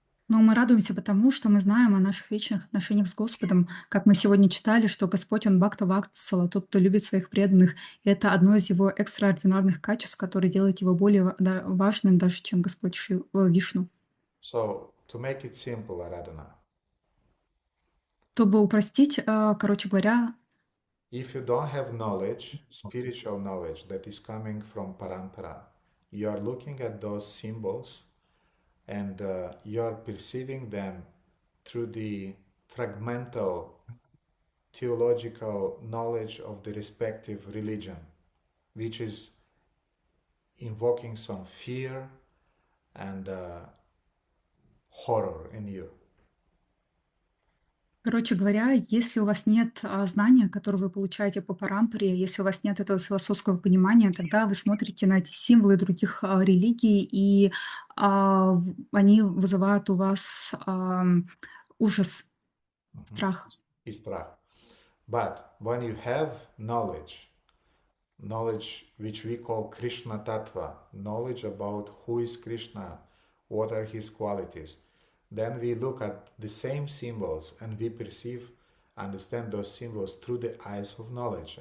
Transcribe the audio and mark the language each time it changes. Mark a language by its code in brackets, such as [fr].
[ru] Но мы радуемся потому, что мы знаем о наших вечных отношениях с Господом. Как мы сегодня читали, что Господь, Он Бхакта Ватсала, тот, кто любит своих преданных. И это одно из его экстраординарных качеств, которое делает его более важным даже, чем Господь Вишну. [en] So, to make it simple, Aradhana, [ru] Чтобы упростить, короче говоря, [en] if you don't have knowledge, spiritual knowledge that is coming from Parampara, you are looking at those symbols and you are perceiving them through the fragmental theological knowledge of the respective religion, which is invoking some fear and horror in you. [ru] короче говоря, если у вас нет знания, которое вы получаете по парампаре, если у вас нет этого философского понимания, тогда вы смотрите на эти символы других религий, и они вызывают у вас ужас, страх. И страх. [en] But when you have knowledge which we call Krishna Tattva, knowledge about who is Krishna, what are his qualities, then we look at the same symbols and we understand those symbols through the eyes of knowledge.